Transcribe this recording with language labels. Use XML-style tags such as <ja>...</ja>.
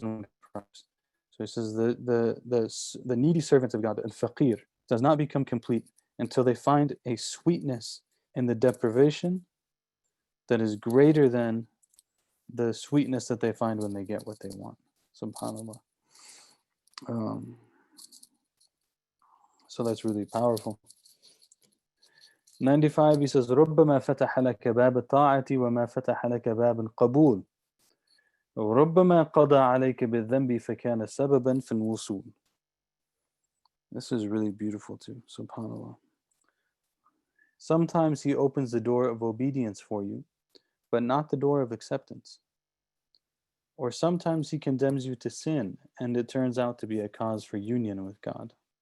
<en>So he says the needy servants of God, al-faqir, does not become complete until they find a sweetness in the deprivation that is greater than the sweetness that they find when they get what they want. Subhanallah. So that's really powerful. 95, he says,</en> <ar>ربما فتح لك باب الطاعة وما فتح لك باب القبول وربما قضى عليك بالذنب فكان سببا في الوصول.</ar> <en>This is really beautiful too, subhanallah. Sometimes he opens the door of obedience for you, but not the door of acceptance. Or sometimes he condemns you to sin, and it turns out to be a cause for union with God.</en>